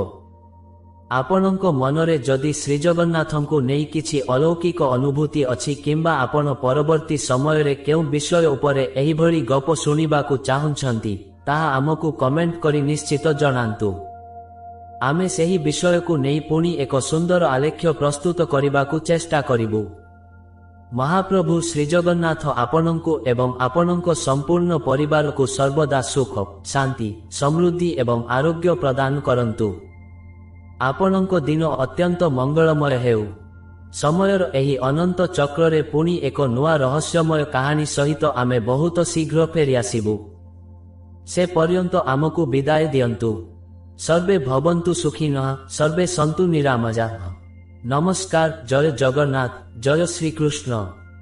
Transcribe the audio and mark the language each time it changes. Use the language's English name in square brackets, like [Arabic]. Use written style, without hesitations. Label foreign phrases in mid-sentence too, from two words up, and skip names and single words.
[Odia] ଆପଣଙ୍କ ମନରେ ଯଦି ଶ୍ରୀଜଗନ୍ନାଥଙ୍କୁ ନେଇ କିଛି ଅଲୌକିକ ଅନୁଭୂତି ଅଛି କିମ୍ବା ଆପଣ ପରବର୍ତ୍ତୀ ସମୟ ରେ କେଉଁ ବିଷୟ ଉପରେ ଏହି ଭଳି ଗପ ଶୁଣିବାକୁ ଚାହୁଁଛନ୍ତି ତାହା ଆମକୁ କମେଣ୍ଟ କରି ନିଶ୍ଚିତ ଜଣାନ୍ତୁ। ଆମେ ସେହି ବିଷୟ କୁ ନେଇ ପୁଣି ଏକ ସୁନ୍ଦର ଆଲେଖ୍ୟ ପ୍ରସ୍ତୁତ କରିବାକୁ ଚେଷ୍ଟା କରିବୁ। ମହାପ୍ରଭୁ ଶ୍ରୀଜଗନ୍ନାଥ ଆପଣଙ୍କୁ ଏବଂ ଆପଣଙ୍କ ସମ୍ପୂର୍ଣ୍ଣ ପରିବାର କୁ ସର୍ବଦା ସୁଖ ଶାନ୍ତି ସମୃଦ୍ଧି ଏବଂ ଆରୋଗ୍ୟ ପ୍ରଦାନ କରନ୍ତୁ। ଆପଣଙ୍କ ଦିନ ଅତ୍ୟନ୍ତ ମଙ୍ଗଳମୟ ହେଉ। ସମୟର ଏହି ଅନନ୍ତ ଚକ୍ର ରେ ପୁଣି ଏକ ନୂଆ ରହସ୍ୟମୟ କାହାଣୀ ସହିତ ଆମେ ବହୁତ ଶୀଘ୍ର ଫେରି ଆସିବୁ। ସେ ପର୍ଯ୍ୟନ୍ତ ଆମକୁ ବିଦାୟ ଦିଅନ୍ତୁ। [Sanskrit] सर्वे भवन्तु सुखिनः, सर्वे सन्तु निरामयाः। [Odia] नमस्कार। ଜୟ ଜଗନ୍ନାଥ, ଜୟ ଶ୍ରୀ କୃଷ୍ଣ।